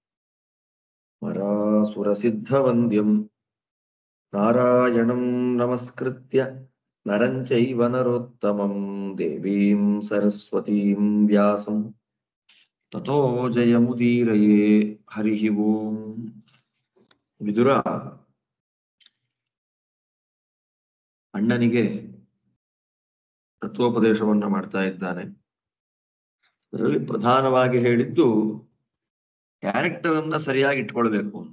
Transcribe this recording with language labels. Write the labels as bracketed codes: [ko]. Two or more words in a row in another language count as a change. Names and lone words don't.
[sa] मरासुरसिद्धवन्द्यं नारायणं नमस्कृत्य नरं चैव नरोत्तमं देवीं सरस्वतीं व्यासं ततो जयमुदीरये हरिः ओम् [kn] ವಿದುರ ಅಣ್ಣನಿಗೆ ತತ್ವೋಪದೇಶವನ್ನ ಮಾಡ್ತಾ ಇದ್ದಾನೆ. ಅದರಲ್ಲಿ ಪ್ರಧಾನವಾಗಿ ಹೇಳಿದ್ದು ಕ್ಯಾರೆಕ್ಟರ್ ಅನ್ನ ಸರಿಯಾಗಿ ಇಟ್ಕೊಳ್ಬೇಕು ಅಂತ.